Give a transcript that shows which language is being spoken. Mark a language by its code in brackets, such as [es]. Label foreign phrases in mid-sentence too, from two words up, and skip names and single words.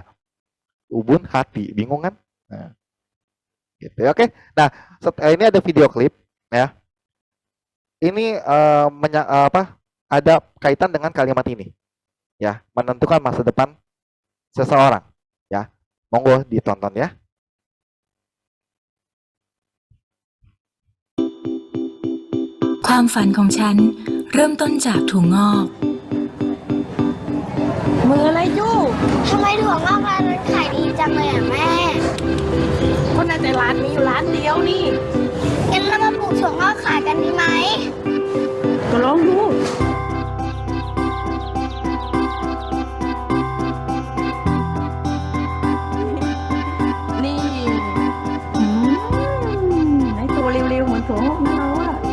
[id] Ubun hati, bingung kan? Nah. Gitu ya, oke. Nah, ini ada video klip ya. Ini ada kaitan dengan kalimat ini. Ya, menentukan masa depan seseorang. Ya, monggo ditonton ya. [th] ความฝันของฉันเริ่มต้นจากถั่วงอก มืออะไรยู่ทำไมถั่วงอกร้านนั้นขายดีจังเลยอ่ะแม่ก็น่าจะร้านมีอยู่ร้านเดียวนี่งั้นเรามาปลูกถั่วงอกขายกันดีไหมก็ลองดูถั่วงอกนะเราอะ